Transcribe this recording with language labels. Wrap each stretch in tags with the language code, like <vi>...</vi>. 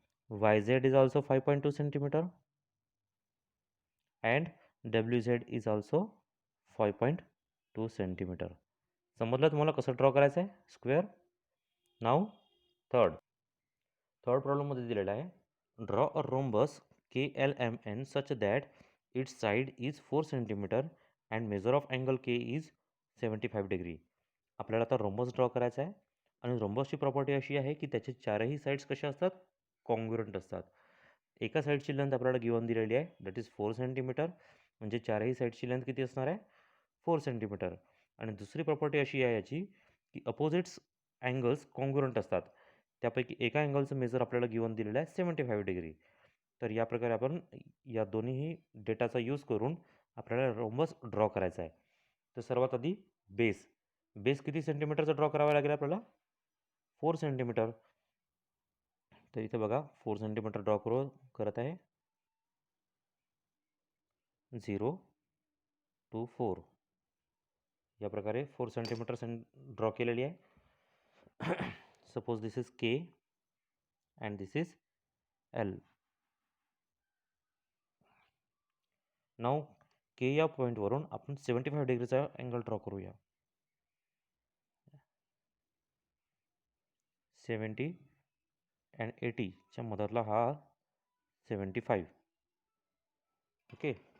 <en>YZ is also 5.2 centimeter and WZ is also 5.2 centimeter.</en> <mr>समजलं तुम्हाला कसं ड्रॉ करायचं आहे स्क्वेअर? नाव थर्ड प्रॉब्लेममध्ये दिलेला आहे,</mr> <en>Draw a rhombus KLMN such that its side is 4 centimeter and measure of angle K is 75 degree.</en> <mr>आपल्याला आता रोम्बस ड्रॉ करायचा आहे, आणि रोम्बसची प्रॉपर्टी अशी आहे की त्याचे चारही साईड्स कशा असतात, कॉन्ग्रुएंट असतात. एका साईडची लेंथ आपल्याला गिवन दिलेली आहे,</mr> <en>That is 4 centimetre.</en> <mr>म्हणजे चारही साईडची लेंथ किती असणार आहे, 4 सेंटीमीटर. आणि दुसरी प्रॉपर्टी अशी आहे याची की अपोजिट्स अँगल्स कॉन्ग्रुएंट असतात. त्यापैकी एका अँगलचं मेजर आपल्याला गिवन दिलेलं आहे 75 डिग्री. तर या प्रकारे आपण या दोन्हीही डेटाचा यूज करून आपल्याला रोम्बस ड्रॉ करायचा आहे. तर सर्वात आधी बेस किती सेंटीमीटरचा ड्रॉ करावा लागेल आपल्याला, 4 सेंटीमीटर. तर इथे बघा 4 सेंटीमीटर ड्रॉ करत आहे. 0 to 4 या प्रकारे 4 सेंटीमीटर ड्रॉ केलेली आहे.</mr> <en>Suppose this is K and this is L.</en> <mr>नाव के या पॉईंटवरून आपण 75 डिग्रीचा अँगल ड्रॉ करूया. 70 अँड 80च्या मधातला हा 75. ओके.</mr>